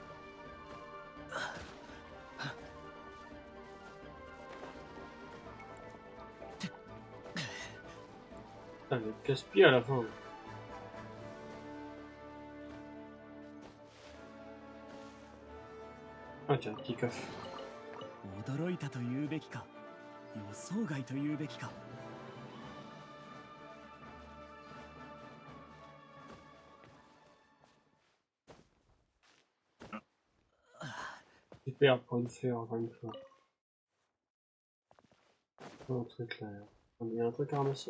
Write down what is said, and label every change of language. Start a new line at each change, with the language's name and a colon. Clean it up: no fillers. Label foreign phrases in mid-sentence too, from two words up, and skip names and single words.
French: Putain, mais casse-pied à la fin. Ah tiens, petit coffre.
Japanese: 驚いたと言うべきか、予想外と言うべきか。
French: Super pour une faire encore une fois. Oh, un truc là. Il y a un truc à ramasser là?